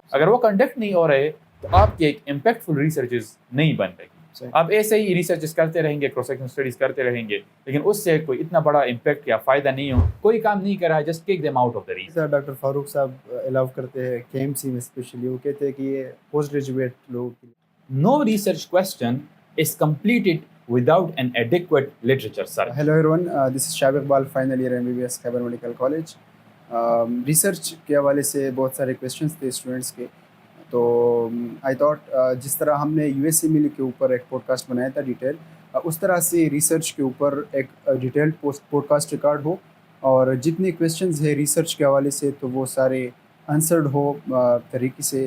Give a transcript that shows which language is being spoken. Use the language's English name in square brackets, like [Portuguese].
[Urdu] اگر وہ کنڈکٹ نہیں ہو رہے تو آپ کی ایک امپیکٹفل ریسرچز نہیں بن رہی. آپ ایسے ہی ریسرچز کرتے رہیں گے, کراس سیکشن اسٹڈیز کرتے رہیں گے, لیکن اس سے کوئی اتنا بڑا امپیکٹ یا فائدہ نہیں ہو, کوئی کام نہیں کرا ہے, [English] Just kick them out of the research. [Urdu] Doctor فاروق صاحب الاؤ کرتے ہیں کے ایم سی میں اسپیشلی, وہ کہتے ہیں کہ یہ پوسٹ گریجویٹ لوگوں کے لیے. [English] No research question is completed without an adequate literature search. Hello everyone, this is Shahab Iqbal, final year MBBS Khyber medical college. [Urdu] Research کے حوالے سے بہت سارے کویشچنس تھے اسٹوڈنٹس کے, تو آئی تھاٹ جس طرح ہم نے USMLE کے اوپر ایک پوڈ کاسٹ بنایا تھا ڈیٹیل, اس طرح سے ریسرچ کے اوپر ایک ڈیٹیلڈ پوڈ کاسٹ ریکارڈ ہو, اور جتنے کویشچنز ہیں ریسرچ کے حوالے سے تو وہ سارے آنسرڈ ہو طریقے سے.